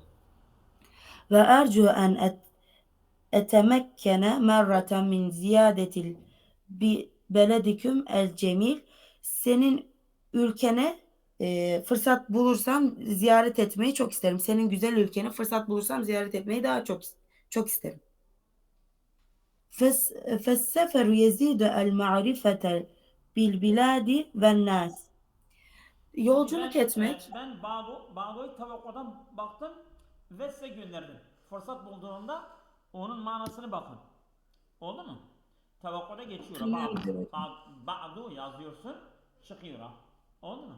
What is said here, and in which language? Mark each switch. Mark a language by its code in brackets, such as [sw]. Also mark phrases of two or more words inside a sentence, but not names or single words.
[ar] وأرجو أن أتمكن مرة من زيارة ببلدكم الجميل. [tr] Senin ülkene fırsat bulursam ziyaret etmeyi çok isterim. Senin güzel ülkeni fırsat bulursam ziyaret etmeyi daha çok isterim. [ar] فالسفر يزيد المعرفة بالبلاد والناس. [tr] Şimdi Yolculuk etmek, ben Bağdo'yu Tavakko'dan baktım ve size gönderdim. Fırsat bulduğumda onun manasını bakın. Oldu mu? Tavakkuda geçiyor. tamamdır hocam. Ba'du yazıyorsun. Çıkıyor ha. Oldu mu?